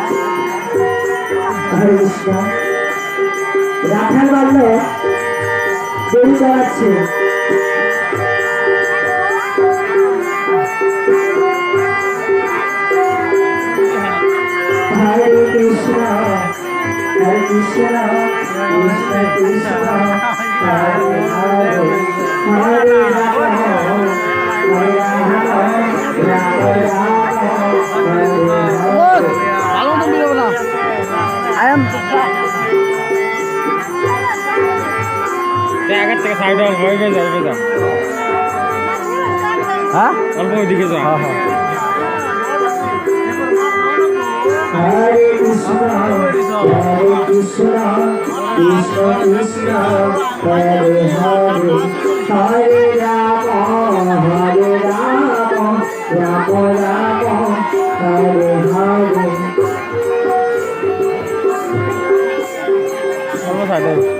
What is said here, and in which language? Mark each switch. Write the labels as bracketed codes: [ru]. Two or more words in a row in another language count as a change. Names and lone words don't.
[sa] Hare Krishna. [bn] রাখাল বলল দেরি করাচ্ছে [sa] Hare Krishna, Krishna Krishna, Hare Hare, Hare Rama, Rama Rama, Hare Hare. [bn] আগের থেকে সাইড হয়ে যাও হ্যাঁ অল্প ওইদিকে যাও হ্যাঁ হ্যাঁ [sa] Hare Krishna, Krishna Krishna, Hare Hare, Hare Rama, Rama Rama, Hare Hare. [bn] অল্প সাইড